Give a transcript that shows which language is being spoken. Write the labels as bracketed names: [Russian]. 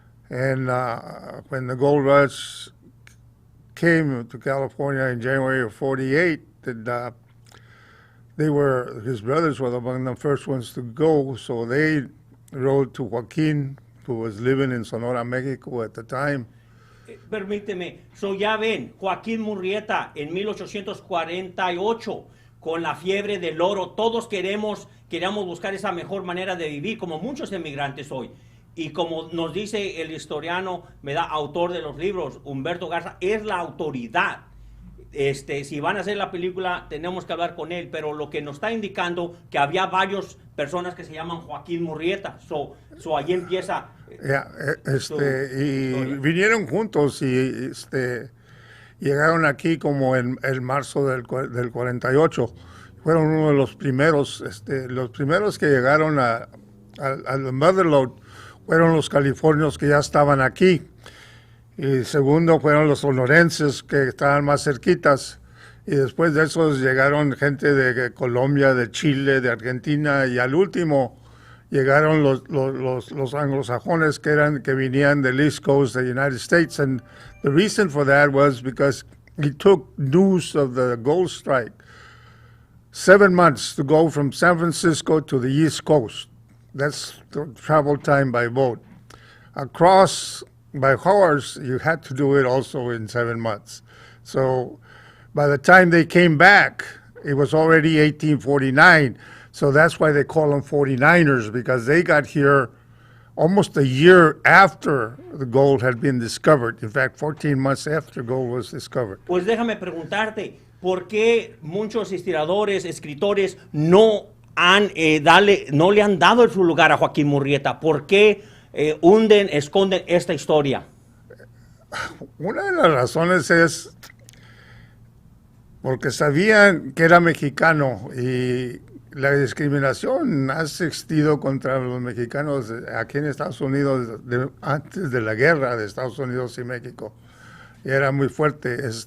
[English] And when the gold rush came to California in January of 48, his brothers were among the first ones to go, so they rode to Joaquin, who was living in Sonora, Mexico at the time. [Spanish] Permíteme, so ya ven, Joaquin Murrieta en 1848, con la fiebre del oro, todos queremos buscar esa mejor manera de vivir, como muchos emigrantes hoy. Y como nos dice el historiano, autor de los libros, Humberto Garza, es la autoridad. Si van a hacer la película, tenemos que hablar con él, pero lo que nos está indicando que había varias personas que se llaman Joaquin Murrieta. So ahí empieza. Y vinieron juntos y llegaron aquí como en marzo del 48. Fueron uno de los primeros que llegaron al Motherlode. Fueron los californios que ya estaban aquí. Y segundo fueron los sonorenses que estaban más cerquitas. Y después de esos llegaron gente de Colombia, de Chile, de Argentina. Y al último llegaron los anglosajones que venían del [English] East Coast of the United States. And the reason for that was because he took news of the gold strike 7 months to go from San Francisco to the East Coast. That's the travel time by boat. Across by horse, you had to do it also in 7 months. So by the time they came back, it was already 1849. So that's why they call them 49ers, because they got here almost a year after the gold had been discovered. In fact, 14 months after gold was discovered. [Spanish] Pues déjame preguntarte, ¿por qué muchos historiadores, escritores no le han dado su lugar a Joaquin Murrieta? ¿Por qué esconden esta historia? Una de las razones es porque sabían que era mexicano y la discriminación ha existido contra los mexicanos aquí en Estados Unidos antes de la guerra de Estados Unidos y México. Y era muy fuerte.